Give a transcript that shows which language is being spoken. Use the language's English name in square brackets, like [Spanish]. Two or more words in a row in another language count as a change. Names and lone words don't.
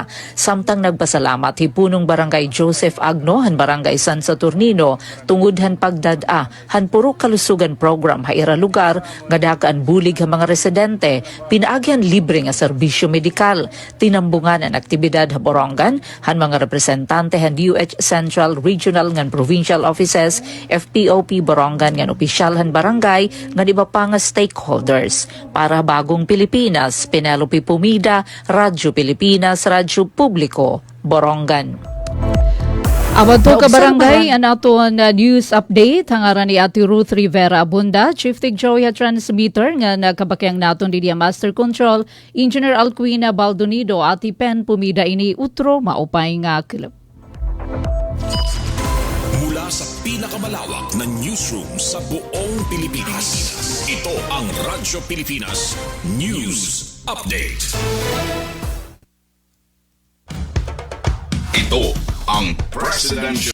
[Waray] Samtang nagpasalamat hipunong barangay Joseph Agno han barangay San Saturnino tungod han pagdada han puro kalusugan program ha ira lugar nga dakaan bulig ha mga residente, pinaagyan libre nga serbisyo medikal, tinambungan ang aktibidad ha Borongan han mga representante han DOH Central, Regional ngan Provincial Offices, FPOP Borongan ngan opisyal han barangay ngan iba pa nga stakeholders. Para Bagong Pilipinas, Penelope Pumida, Radyo Pilipinas, Radyo Publiko, Borongan. Abad to ka barangay, ang aton news update, hangaran ni Ate Ruth Rivera Abunda, Chief Tig Joey Transmitter, nga nakabakyang naton di Master Control, Engineer Alcuina Baldonido, Ate Pen Pumida ini utro, maupay nga kilap. [Filipino] Mula sa pinakamalawak na newsroom sa buong Pilipinas, ito ang Radyo Pilipinas News Update. Ito ang Presidential